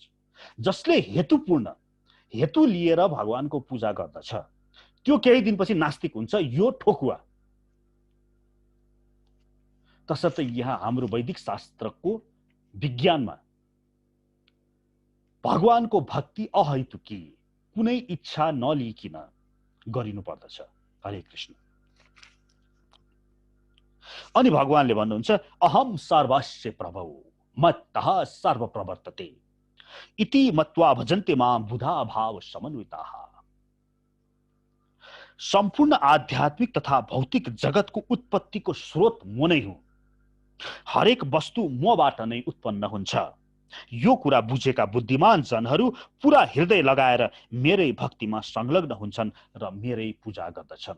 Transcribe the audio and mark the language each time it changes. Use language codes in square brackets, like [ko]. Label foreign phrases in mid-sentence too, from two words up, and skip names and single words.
[ne] जसले हेतुपूर्ण हेतु लिएर भगवानको पूजा गर्दछ त्यो केही दिनपछि नास्तिक हुन्छ, यो ठोकुवा। तसर्थ यहाँ हाम्रो वैदिक शास्त्रको विज्ञानमा भगवानको भक्ति अहेतुकी, कुनै इच्छा नलिइकन गरिनु पर्दछ। हरे कृष्ण। अनि भगवानले भन्नुहुन्छ [sa] अहम सर्वस्य प्रभौ मत्तः सर्व प्रवर्तते इति मत्वा भजन्ते मां बुधा भाव समन्विताः। [ne] सम्पूर्ण आध्यात्मिक तथा भौतिक जगतको उत्पत्तिको स्रोत म नै हुँ। हरेक वस्तु मबाट नै उत्पन्न हुन्छ। यो कुरा बुझेका बुद्धिमान जनहरू पूरा हृदय लगाएर मेरै भक्तिमा संलग्न हुन्छन् र मेरै पूजा गर्दछन्।